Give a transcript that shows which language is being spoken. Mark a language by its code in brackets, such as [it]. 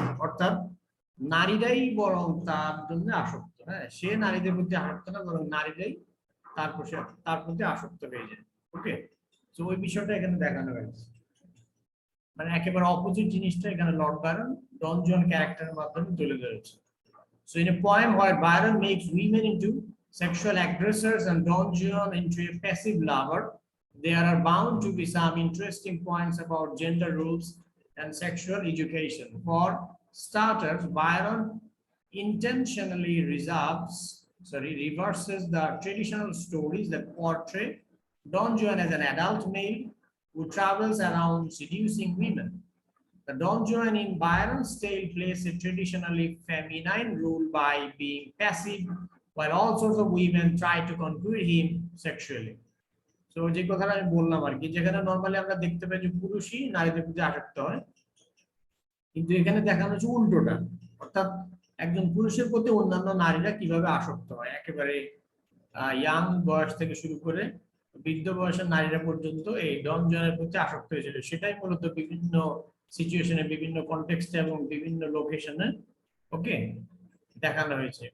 [bn] অর্থাৎ নারীরাই বরং তার জন্য আসক্ত, হ্যাঁ, সে নারীদের প্রতি আসক্ত না, বরং নারীরাই তার প্রতি আসক্ত হয়ে যায়। ওকে, তো ওই বিষয়টা এখানে দেখানো হয়েছে, মানে একেবারে অপোজিট জিনিসটা এখানে লর্ড বায়রন ডন জন ক্যারেক্টারের মাধ্যমে তুলে ধরেছে। [en] So in a poem where Byron makes women into sexual aggressors and Don Juan into a passive lover, there are bound to be some interesting points about gender roles and sexual education. For starters, Byron intentionally reverses the traditional stories that portray Don Juan as an adult male who travels around seducing women. The Don Juan in Byron's tale plays a traditionally feminine role by being passive, while all sorts of women try to conquer him sexually. [bn] So যে কথাটা আমি বললাম আর কি, যেখানে normally আমরা দেখতে পাই যে পুরুষই নারীদের প্রতি আসক্ত হয়, কিন্তু এখানে দেখানো হচ্ছে উল্টোটা। অর্থাৎ একজন পুরুষের প্রতি অন্যান্য নারীরা কিভাবে আসক্ত হয়, একেবারে ইয়াং বয়স থেকে শুরু করে বৃদ্ধ বয়সের নারীরা পর্যন্ত এই ডন জনের প্রতি আসক্ত হয়েছিল, সেটাই মূলত বিভিন্ন সিচুয়েশনে, বিভিন্ন কনটেক্সটে এবং বিভিন্ন লোকেশনে ওকে দেখানো হয়েছে।